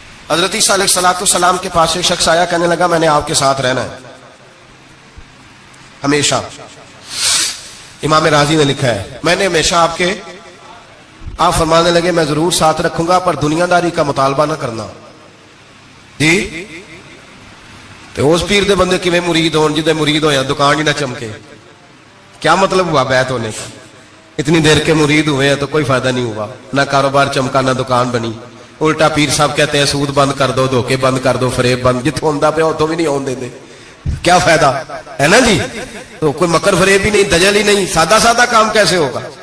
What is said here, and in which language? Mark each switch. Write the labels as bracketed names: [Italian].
[Urdu] حضرت عیسیٰ علیہ السلام کے پاس ایک شخص آیا, کہنے لگا میں نے آپ کے ساتھ رہنا ہے ہمیشہ. امام راضی نے لکھا ہے میں نے ہمیشہ آپ فرمانے لگے میں ضرور ساتھ رکھوں گا پر دنیا داری کا مطالبہ نہ کرنا. [Punjabi] جی تو اس پیر دے بندے کیویں مرید ہون جدے مرید ہویا دکان ہی نہ چمکے. [Urdu] کیا مطلب ہوا بیعت ہونے کا؟ اتنی دیر کے مرید ہوئے ہیں تو کوئی فائدہ نہیں ہوا, نہ کاروبار چمکا نہ دکان بنی. الٹا پیر صاحب کہتے ہیں سود بند کر دو, دھوکے بند کر دو, فریب بند, [Punjabi] جتوں ہوندا پیا اتوں بھی نہیں آن دے. [Urdu] کیا فائدہ ہے نا جی. تو کوئی مکر فریب ہی نہیں, دجل ہی نہیں, سادہ کام کیسے ہوگا.